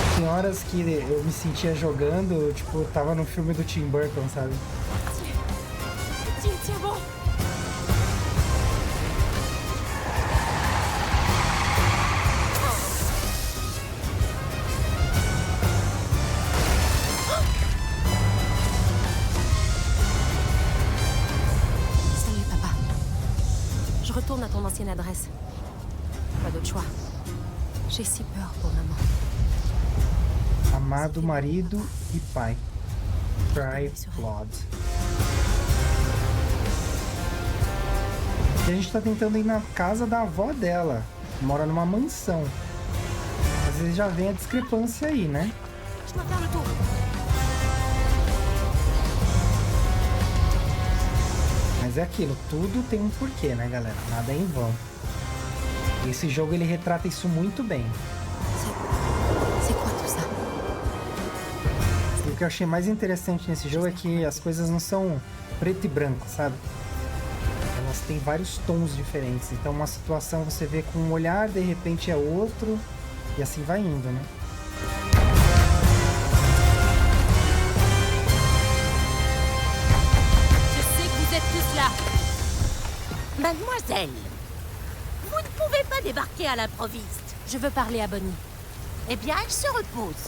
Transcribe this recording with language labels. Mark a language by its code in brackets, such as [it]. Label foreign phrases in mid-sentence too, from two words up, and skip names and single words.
[pt] horas que eu me sentia jogando, tipo, tava no filme do Tim Burton, sabe? [fr] Tiens bon. Salut, papa. Je retourne à ton ancienne adresse. Pas d'autre choix. J'ai si peur pour maman. [pt] Amado marido e pai. Tripod. E a gente tá tentando ir na casa da avó dela. Mora numa mansão. Às vezes já vem a discrepância aí, né? [fr] Je dois faire le tour. [pt] Mas é aquilo, tudo tem um porquê, né, galera? Nada é em vão. E esse jogo ele retrata isso muito bem. [fr] C'est quoi tout ça? [pt] E o que eu achei mais interessante nesse jogo é que as coisas não são preto e branco, sabe? Elas têm vários tons diferentes. Então uma situação você vê com um olhar, de repente é outro, e assim vai indo, né? [fr] Je sais que vous êtes tous là. Mademoiselle, vous ne pouvez pas débarquer à l'improviste. Je veux parler à Bonnie. Eh bien, elle se repose.